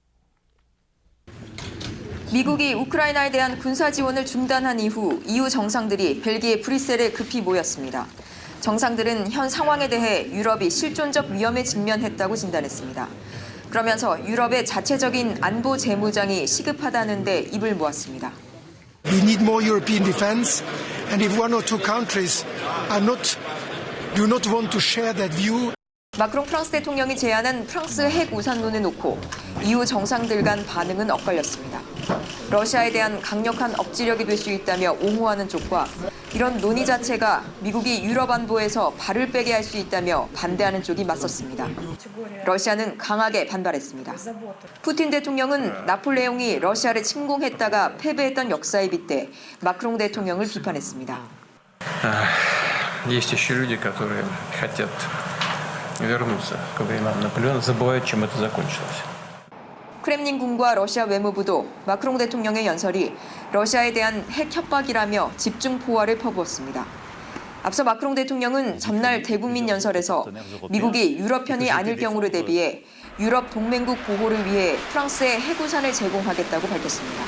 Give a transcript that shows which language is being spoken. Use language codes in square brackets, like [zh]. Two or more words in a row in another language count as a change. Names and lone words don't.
[ko] 미국이 우크라이나에 대한 군사 지원을 중단한 이후 EU 정상들이 벨기에 브뤼셀에 급히 모였습니다. 정상들은 현 상황에 대해 유럽이 실존적 위험에 직면했다고 진단했습니다. 그러면서 유럽의 자체적인 안보 재무장이 시급하다는 데 입을 모았습니다. [en] We need more European defense, and if one or two countries do not want to share that view. [ko] 마크롱 프랑스 대통령이 제안한 프랑스 핵 우산론을 놓고 EU 정상들 간 반응은 엇갈렸습니다. 러시아에 대한 강력한 억지력이 될 수 있다며 옹호하는 쪽과 이런 논의 자체가 미국이 유럽 안보에서 발을 빼게 할 수 있다며 반대하는 쪽이 맞섰습니다. 러시아는 강하게 반발했습니다. 푸틴 대통령은 나폴레옹이 러시아를 침공했다가 패배했던 역사에 빗대 마크롱 대통령을 비판했습니다. [ru] Есть еще люди, которые хотят вернуться к временам Наполеона, забывают, чем это закончилось. [ko] 크렘린궁과 러시아 외무부도 마크롱 대통령의 연설이 러시아에 대한 핵 협박이라며 집중 포화를 퍼부었습니다. 앞서 마크롱 대통령은 전날 대국민 연설에서 미국이 유럽 편이 아닐 경우를 대비해 유럽 동맹국 보호를 위해 프랑스에 핵우산을 제공하겠다고 밝혔습니다.